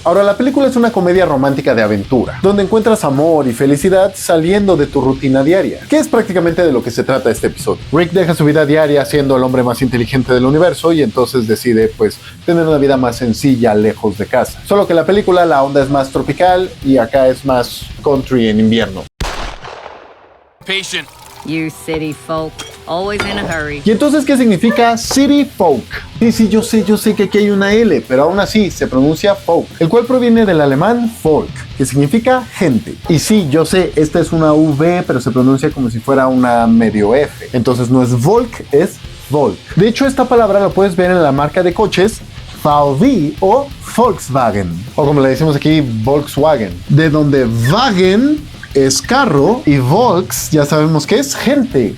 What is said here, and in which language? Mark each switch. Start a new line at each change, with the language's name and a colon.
Spanish: Ahora, la película es una comedia romántica de aventura, donde encuentras amor y felicidad saliendo de tu rutina diaria, que es prácticamente de lo que se trata este episodio. Rick deja su vida diaria siendo el hombre más inteligente del universo y entonces decide pues tener una vida más sencilla lejos de casa. Solo que en la película la onda es más tropical y acá es más country en invierno.
English: Patient. You city folk, always in a hurry.
Spanish: ¿Y entonces qué significa city folk? Sí, yo sé que aquí hay una L, pero aún así se pronuncia folk, el cual proviene del alemán Volk, que significa gente. Y sí, yo sé, esta es una V, pero se pronuncia como si fuera una medio F. Entonces no es Volk, es Volk. De hecho, esta palabra la puedes ver en la marca de coches VW o Volkswagen, o como le decimos aquí, Volkswagen, de donde Wagen es carro y Volks ya sabemos que es gente.